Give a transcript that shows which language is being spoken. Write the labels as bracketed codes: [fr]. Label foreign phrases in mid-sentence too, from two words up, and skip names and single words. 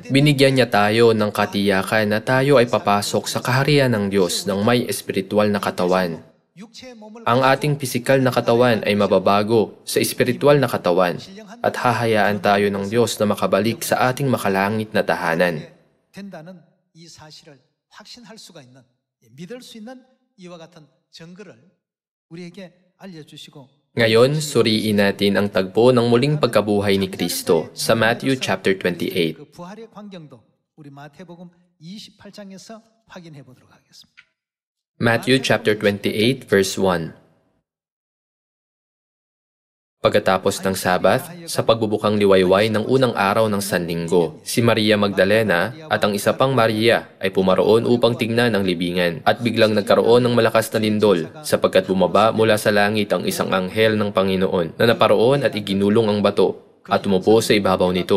[tl] Binigyan niya tayo ng katiyakan na tayo ay papasok sa kaharian ng Diyos ng may espiritual na katawan. Ang ating pisikal na katawan ay mababago sa espiritual na katawan at hahayaan tayo ng Diyos na makabalik sa ating makalangit na tahanan. [ko] 확신할 수가 있는, 믿을 수 있는 이와 같은 증거를 우리에게 알려주시고. [tl] Ngayon, suriin natin ang tagpo ng muling pagkabuhay ni Kristo sa [en] Matthew chapter 28. [ko] 그 부활의 광경도 우리 마태복음 28장에서 확인해 보도록 하겠습니다. [en] Matthew chapter 28 verse 1. [tl] Pagkatapos ng Sabat, sa pagbubukang liwayway ng unang araw ng Sanlinggo, si Maria Magdalena at ang isa pang Maria ay pumaroon upang tingnan ang libingan at biglang nagkaroon ng malakas na lindol sapagkat bumaba mula sa langit ang isang anghel ng Panginoon na naparoon at iginulong ang bato at tumupo sa ibabaw nito.